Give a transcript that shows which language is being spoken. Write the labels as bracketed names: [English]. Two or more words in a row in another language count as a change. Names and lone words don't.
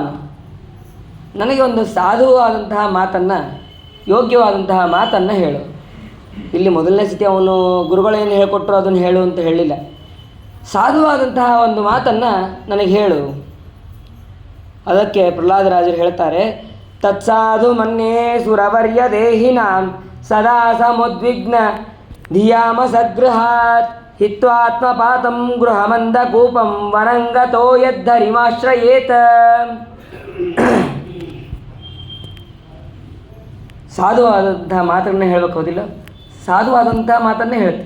[Kannada] ನನಗೆ ಒಂದು ಸಾಧುವಾದಂತಹ ಮಾತನ್ನು, ಯೋಗ್ಯವಾದಂತಹ ಮಾತನ್ನು ಹೇಳು. ಇಲ್ಲಿ ಮೊದಲನೇ ಸತಿ ಅವನು ಗುರುಗಳೇನು ಹೇಳಿಕೊಟ್ರು ಅದನ್ನು ಹೇಳು ಅಂತ ಹೇಳಿಲ್ಲ. ಸಾಧುವಾದಂತಹ ಒಂದು ಮಾತನ್ನು ನನಗೆ ಹೇಳು. ಅದಕ್ಕೆ ಪ್ರಹ್ಲಾದರಾಜರು ಹೇಳ್ತಾರೆ, [Sanskrit] ತತ್ಸಾಧು ಮನ್ಯೇ ಸುರವರ್ಯ ದೇಹಿನಾಂ ಸದಾ ಸಮುದ್ವಿಗ್ನ ಧಿಯಾಮ ಸದ್ಗೃಹಾತ್ ಹಿತ್ವಾತ್ಮಪಾತಂ ಗೃಹಮಂದಕೂಪಂ ವನಂಗತೋ ಯದ್ಧರಿಮಾಶ್ರಯೇತ. [Kannada] ಸಾಧುವಾದಂತಹ ಮಾತನ್ನು ಹೇಳಬೇಕಾಗೋದಿಲ್ಲ, ಸಾಧುವಾದಂತಹ ಮಾತನ್ನೇ ಹೇಳ್ತೀನಿ.